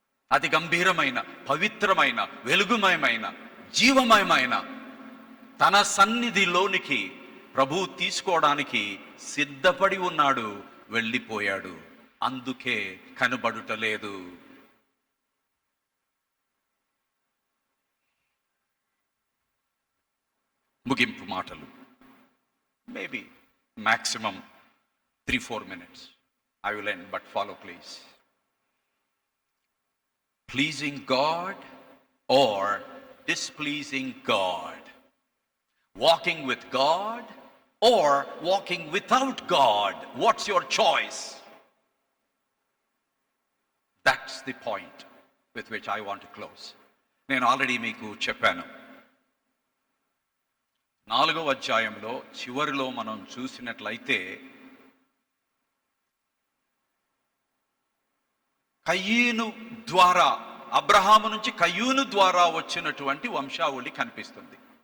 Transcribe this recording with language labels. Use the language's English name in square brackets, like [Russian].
[Telugu] అతి గంభీరమైన, పవిత్రమైన, వెలుగుమయమైన, జీవమయమైన తన సన్నిధిలోనికి ప్రభు తీసుకోవడానికి సిద్ధపడి ఉన్నాడు, వెళ్ళిపోయాడు. అందుకే కనబడుటలేదు. ముగింపు మాటలు, [English] Maybe maximum 3-4 minutes. I will end, but follow please. Pleasing God or displeasing God? Walking with God or walking without God? What's your choice? That's the point with which I want to close. [Telugu] నేను already మీకు చెప్పాను, 4వ అధ్యాయంలో చివరిలో మనం చూసినట్లయితే కయీను ద్వారా, అబ్రహాము నుంచి కయీను ద్వారా వచ్చినటువంటి వంశావళి కనిపిస్తుంది.